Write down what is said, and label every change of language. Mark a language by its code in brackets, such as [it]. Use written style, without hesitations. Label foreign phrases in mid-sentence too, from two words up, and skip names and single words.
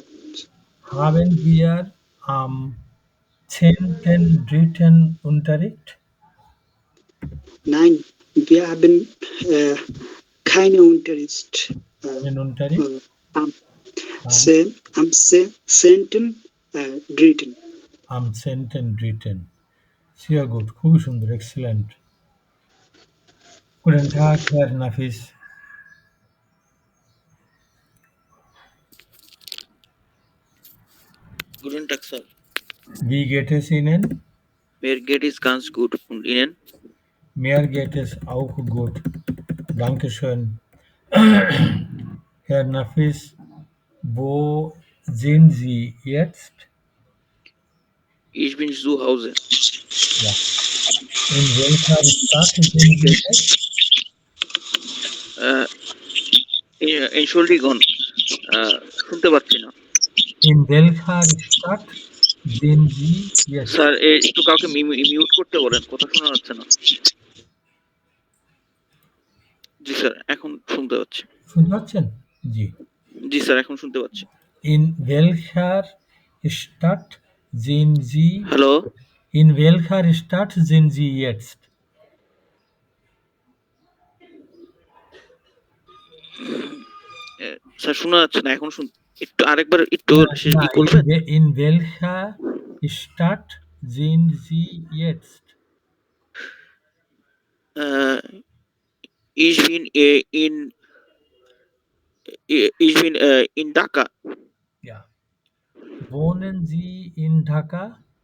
[de] Haben wir am 10.3. Unterricht? Nein, wir haben keine Unterricht. Einen Unterricht? Am, Am, am 10. Dritten. am 10.3. Sehr gut, [bn] খুবই সুন্দর, [en] excellent. [de] Guten Tag, Herr Nafis. Guten Tag, Sir. Wie geht es Ihnen? Mir geht es ganz gut. Und Ihnen? Mir geht es auch gut. Dankeschön. Herr Nafis, wo sind Sie jetzt? Ich bin zu Hause. Ja. In welcher Stadt sind Sie jetzt? Entschuldigung, [bn] শুনতে পাচ্ছি না। [de] In welcher Stadt sind Sie jetzt? [bn] স্যার একটু কাউকে মিউট করতে বলেন, কথা শোনা যাচ্ছে না। জি স্যার, এখন শুনতে পাচ্ছি। শুনতে পাচ্ছেন? জি। জি স্যার, এখন শুনতে পাচ্ছি। [de] In welcher Stadt sind Sie? [en] হ্যালো, [de] In welcher Stadt sind Sie jetzt? [bn] স্যার শোনা যাচ্ছে না, এখন একটু আরেকবার একটু না, বলবেন? [de] in welcher Stadt sind Sie jetzt? Ich bin in Dhaka. Ja. Wohnen Sie in Dhaka?